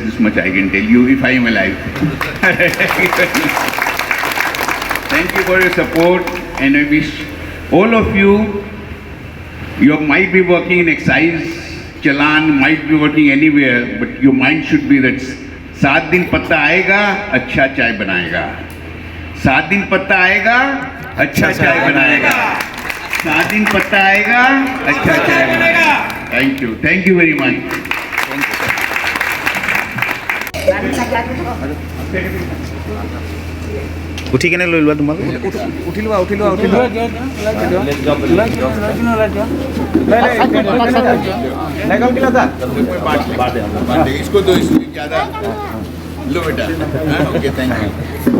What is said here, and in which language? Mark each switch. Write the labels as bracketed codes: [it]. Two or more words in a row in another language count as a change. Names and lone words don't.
[en] This much I can tell you if I am alive. Thank you for your support, and I wish all of you, you might be working in excise, चालान, might be working anywhere, but your mind should be that [hi] 7 दिन पत्ता आएगा, अच्छा चाय बनाएगा। 7 दिन पत्ता आएगा, अच्छा चाय बनाएगा। 7 दिन पत्ता आएगा, अच्छा चाय बनाएगा। [en] thank you very much. [as] উঠি কেনে লৈ লোৱা তোমালোক? উঠি লোৱা [hi] इसको दो, इसको ज़्यादा लो बेटा। [en] okay, thank you.